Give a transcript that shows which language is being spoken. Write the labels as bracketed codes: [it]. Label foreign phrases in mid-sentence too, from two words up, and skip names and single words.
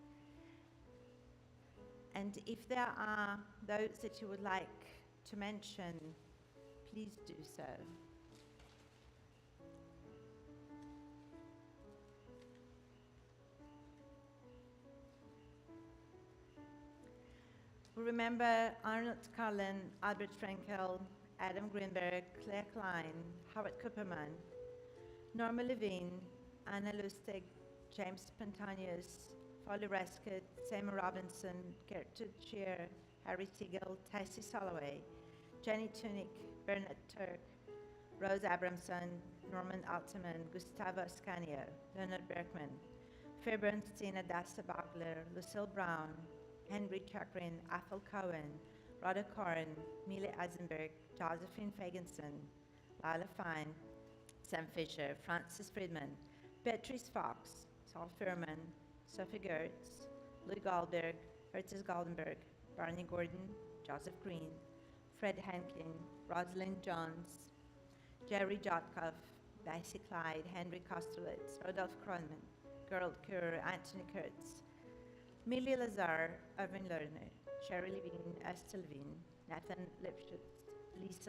[en] And if there are those that you would like to mention, please do so. We remember Arnold Carlin, Albert Frankel, Adam Greenberg, Claire Klein, Howard Cooperman, Norma Levine, Anna Lustig, James Pantanius, Folly Rescott, Samuel Robinson, Gertrude Shear, Harry Teagle, Tessie Soloway, Jenny Tunick, Bernard Turk, Rose Abramson, Norman Altman, Gustavo Ascanio, Leonard Berkman, Faye Bernstein, Adasta Bogler, Lucille Brown, Henry Chakrin, Athol Cohen, Rhoda Corrin, Mila Eisenberg, Josephine Fagenson, Lila Fine, Sam Fisher, Francis Friedman, Beatrice Fox, Saul Furman, Sophie Gertz, Louis Goldberg, Hertzes Goldenberg, Barney Gordon, Joseph Green, Fred Henkin, Rosalind Jones, Jerry Jotkov, Bessie Clyde, Henry Kosterlitz, Rodolph Kronman, Gerald Kerr, Anthony Kurtz, Millie Lazar, Irvin Lerner, Sherry Levine, Esther Levine, Nathan Lipschutz, Lisa